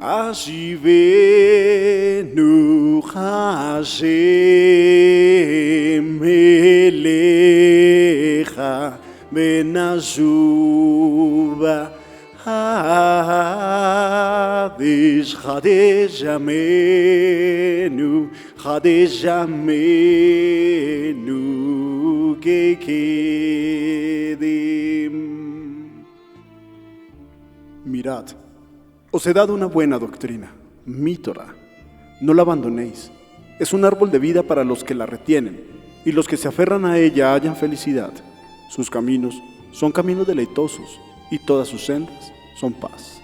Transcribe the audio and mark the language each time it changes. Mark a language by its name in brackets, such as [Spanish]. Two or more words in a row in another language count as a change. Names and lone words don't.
[Hebrew] השיבנו השם אליך ונשובה חדש חדש ימינו חדש ימינו כקדם. [Spanish] Mirad, os he dado una buena doctrina, mi Torah. No la abandonéis. Es un árbol de vida para los que la retienen, y los que se aferran a ella hallan felicidad. Sus caminos son caminos deleitosos, y todas sus sendas son paz.